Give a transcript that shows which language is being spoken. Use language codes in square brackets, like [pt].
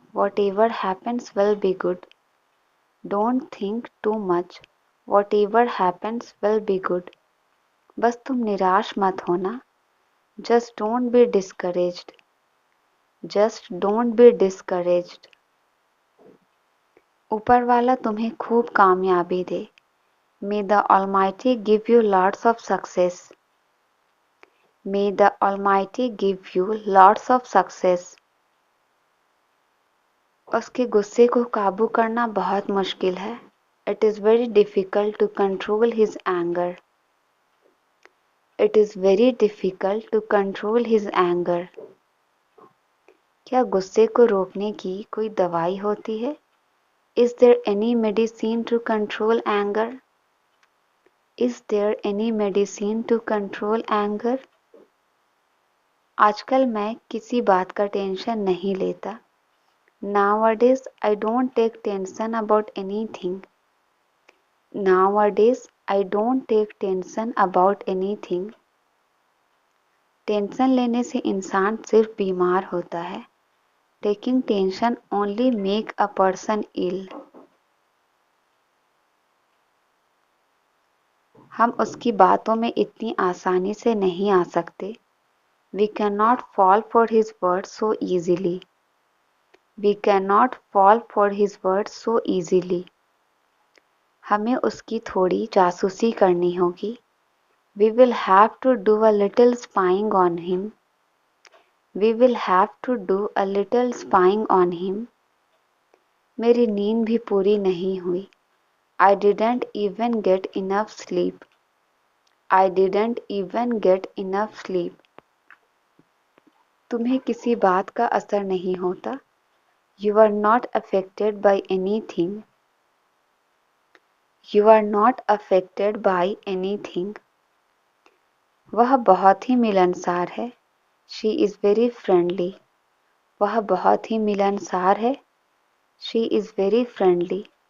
[en] Whatever happens will be good. Don't think too much. Whatever happens will be good. [hi] बस तुम निराश मत होना. [en] Just don't be discouraged. Just don't be discouraged. [hi] ऊपर वाला तुम्हें खूब कामयाबी दे. [en] May the Almighty give you lots of success. May the Almighty give you lots of success. [hi] उसके गुस्से को काबू करना बहुत मुश्किल है. [en] It is very difficult to control his anger. It is very difficult to control his anger. [hi] क्या गुस्से को रोकने की कोई दवाई होती है? [en] Is there any medicine to control anger? Is there any medicine to control anger? [hi] आजकल मैं किसी बात का टेंशन नहीं लेता. [en] Nowadays I don't take tension about anything. Nowadays I don't take tension about anything. [hi] Tension लेने से इंसान सिर्फ बीमार होता है. [en] Taking tension only make a person ill. [hi] हम उसकी बातों में इतनी आसानी से नहीं आ सकते. [en] We cannot fall for his words so easily. We cannot fall for his words so easily. [hi] हमें उसकी थोड़ी जासूसी करनी होगी. [en] We will have to do a little spying on him. We will have to do a little spying on him. [hi] मेरी नींद भी पूरी नहीं हुई. [en] I didn't even get enough sleep. I didn't even get enough sleep. [hi] तुम्हें किसी बात का असर नहीं होता. [en] You are not affected by anything. You are not affected by anything. [hi] वह बहुत ही मिलनसार है. [en] She is very friendly. [hi] वह बहुत ही मिलनसार है. [en] She is very friendly.